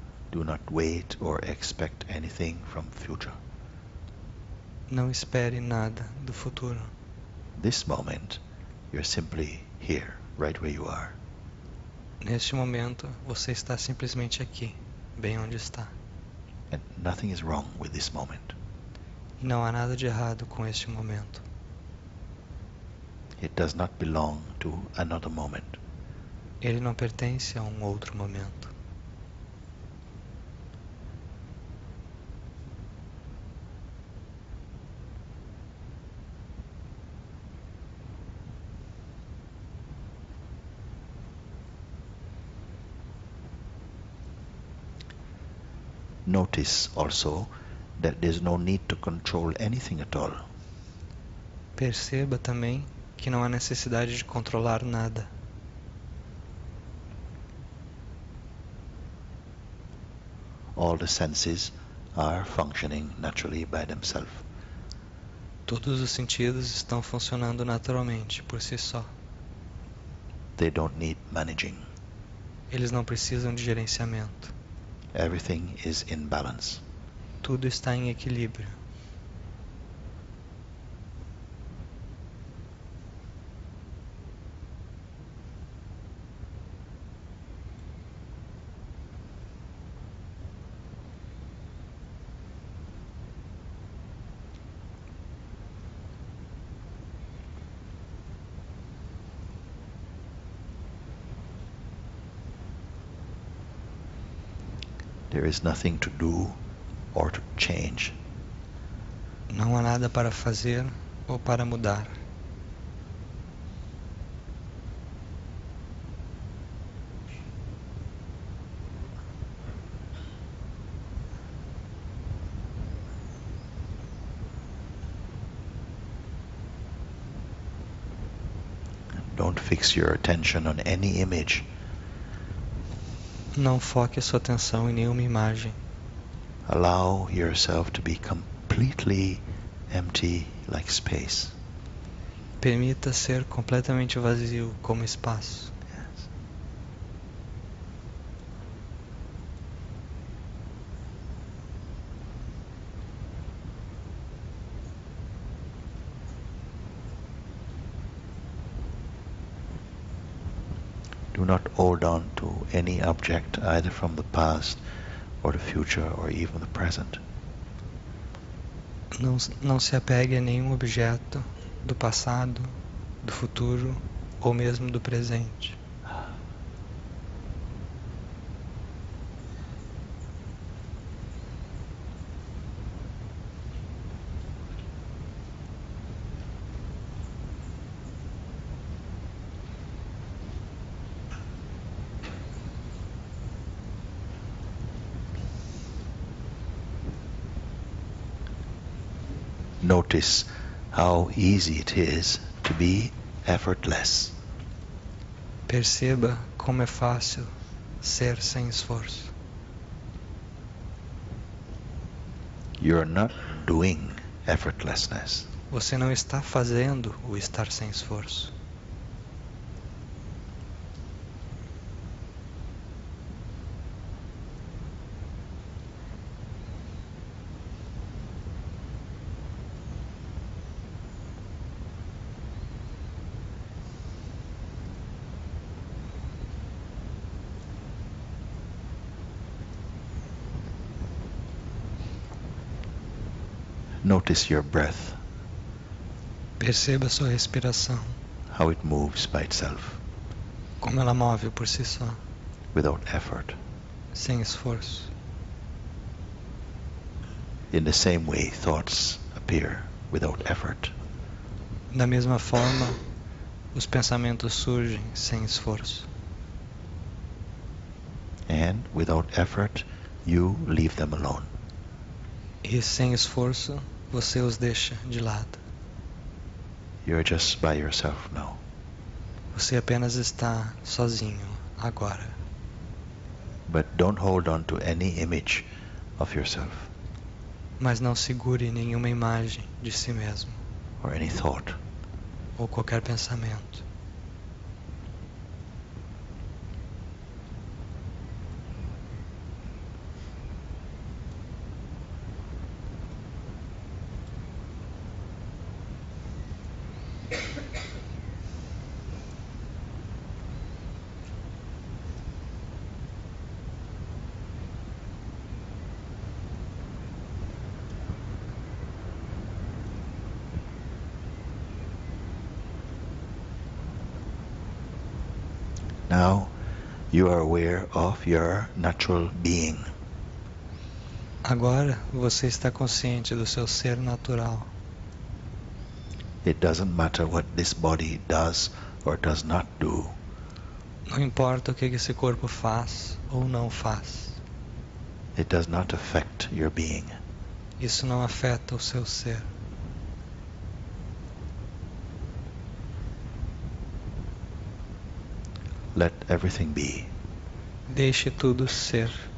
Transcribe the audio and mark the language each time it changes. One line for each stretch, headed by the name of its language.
English: Do not wait or expect anything from future.
Portuguese: Não espere nada do futuro.
English: This moment, you're simply here, right where you are.
Portuguese: Neste momento, você está simplesmente aqui, bem onde está.
English: And nothing is wrong with this moment.
Portuguese: E não há nada de errado com este momento.
English: It does not belong to another moment.
Portuguese: Ele não pertence a um outro momento.
English: Notice also that there's no need to control anything at all.
Portuguese: Perceba também que não há necessidade de controlar nada.
English: All the senses are functioning naturally by themselves.
Portuguese: Todos os sentidos estão funcionando naturalmente, por si só.
English: They don't need managing.
Portuguese: Eles não precisam de gerenciamento.
English: Everything is in balance.
Portuguese: Tudo está em equilíbrio.
English: There is nothing to do or to change.
Portuguese: Não há nada para fazer ou para mudar.
English: Don't fix your attention on any image.
Portuguese: Não foque a sua atenção em nenhuma imagem.
English: Allow yourself to be completely empty like space.
Portuguese: Permita ser completamente vazio como espaço.
English: Yes. Do not hold on to any object, either from the past or the future or even the present.
Portuguese: Não se apegue a nenhum objeto do passado, do futuro ou mesmo do presente.
English: Notice how easy it is to be effortless.
Portuguese: Perceba como é fácil ser sem esforço.
English: You're not doing effortlessness.
Portuguese: Você não está fazendo o estar sem esforço.
English: Notice your breath,
Portuguese: Perceba sua respiração,
English: how it moves by itself,
Portuguese: como ela move por si só,
English: without effort.
Portuguese: sem esforço.
English: In the same way, thoughts appear without effort.
Portuguese: Da mesma forma, os pensamentos surgem sem esforço.
English: And without effort, you leave them alone.
Portuguese: E sem esforço, você os deixa de lado.
English: You're just by yourself now.
Portuguese: Você apenas está sozinho agora.
English: But don't hold on to any image of yourself
Portuguese: Mas não segure nenhuma imagem de si mesmo
English: or any thought.
Portuguese: ou qualquer pensamento.
English: Now you are aware of your natural being.
Portuguese: Agora você está consciente do seu ser natural.
English: It doesn't matter what this body does or does not do.
Portuguese: Não importa o que esse corpo faz ou não faz.
English: It does not affect your being.
Portuguese: Isso não afeta o seu ser.
English: Let everything be.
Portuguese: Deixe tudo ser.